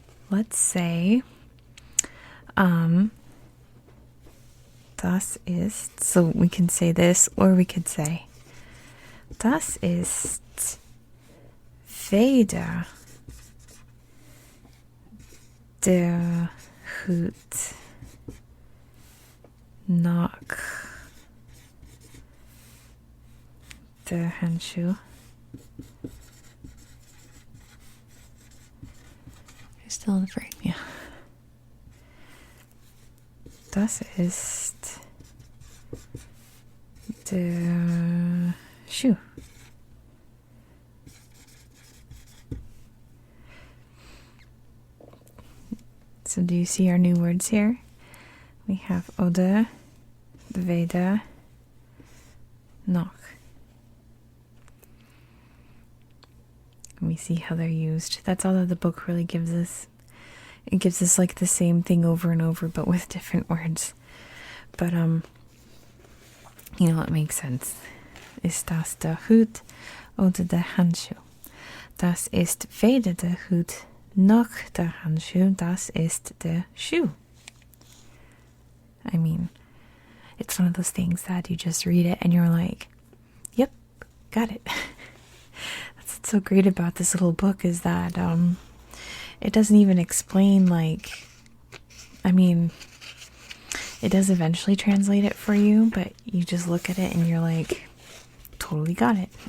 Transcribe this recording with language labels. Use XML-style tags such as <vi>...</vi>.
<en>let's say, das ist, so we can say this, or we could say,</en> <de>das ist weder der Hut noch der Handschuh.</de> <en>You're still in the frame, yeah.</en> <de>Das ist der Schuh.</de> <en>So do you see our new words here? We have oder, weder, noch. And we see how they're used. That's all that the book really gives us. It gives us like the same thing over and over, but with different words. But you know, it makes sense.</en> <de>Ist das der Hut oder der Handschuh? Das ist weder der Hut noch der Handschuh. Das ist der Schuh.</de> <en>I mean, it's one of those things that you just read it and you're like, yep, got it. That's what's so great about this little book, is that it doesn't even explain, like, I mean, it does eventually translate it for you, but you just look at it and you're like, totally got it.</en>